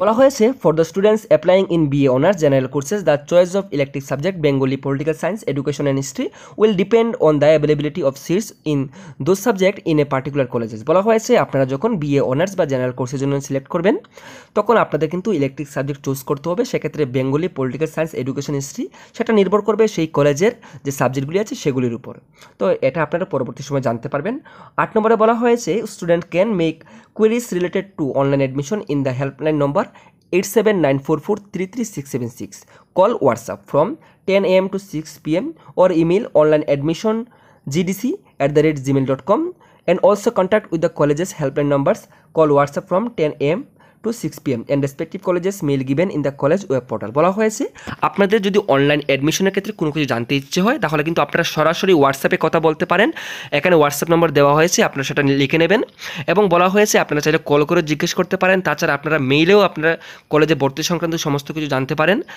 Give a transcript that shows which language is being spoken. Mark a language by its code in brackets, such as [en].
[bn] বলা হয়েছে [en] For the students applying in BA honours general courses the choice of elective subject Bengali, political science, education and history will depend on the availability of seats in those subject in a particular colleges. [bn] বলা হয়েছে আপনারা যখন BA honours বা general কোর্সের জন্য select করবেন তখন আপনাদের কিন্তু ইলেকটিভ সাবজেক্ট চুজ করতে হবে। সেক্ষেত্রে Bengali, political science, education, history সেটা নির্ভর করবে সেই কলেজের যে সাবজেক্টগুলি আছে সেগুলির উপর। তো এটা আপনারা পরবর্তী সময় জানতে পারবেন। 8 নম্বরে বলা হয়েছে [en] Student can make queries related to online admission in the helpline number 8794433676. Call WhatsApp from 10 a.m. to 6 p.m. or email onlineadmissiongdc@gmail.com and also contact with the college's helpline numbers. Call WhatsApp from 10 a.m. to 6 p.m. and respective colleges mail given in the college web portal। [bn] বলা হয়েছে আপনাদের যদি online অ্যাডমিশনের ক্ষেত্রে কোনো কিছু জানতে ইচ্ছে হয় তাহলে কিন্তু আপনারা সরাসরি হোয়াটসঅ্যাপে কথা বলতে পারেন। এখানে হোয়াটসঅ্যাপ নম্বর দেওয়া হয়েছে, আপনারা সেটা লিখে নেবেন এবং বলা হয়েছে আপনারা চাইলে কল করে জিজ্ঞেস করতে পারেন। তাছাড়া আপনারা মেইলেও আপনারা কলেজে ভর্তি সংক্রান্ত সমস্ত কিছু জানতে পারেন।